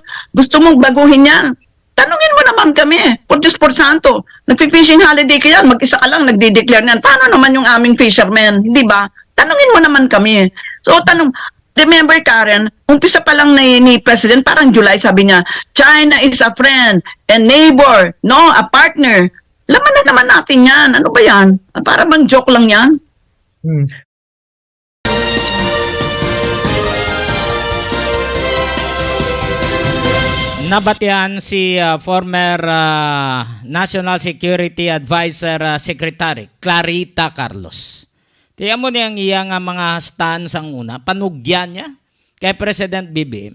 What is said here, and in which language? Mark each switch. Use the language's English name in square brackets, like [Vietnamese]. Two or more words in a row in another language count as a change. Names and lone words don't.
[Filipino] Gusto mong baguhin yan? Tanungin mo naman kami, por Diyos por Santo, nagpi- [English] fishing holiday [Filipino] ka yan, mag-isa ka lang, nagde-declare niyan. Paano naman yung aming fishermen, hindi ba? Tanungin mo naman kami. So remember Karen, umpisa pa lang ni President, parang July sabi niya, [English] China is a friend, a neighbor, no, a partner. [Filipino] Laman na naman natin yan. Ano ba yan? Para bang joke lang yan? Nabatian si former National Security Advisor Secretary Clarita Carlos. Tiyan mo niyang iyang mga stance ang una, panugyan niya kay President BBM.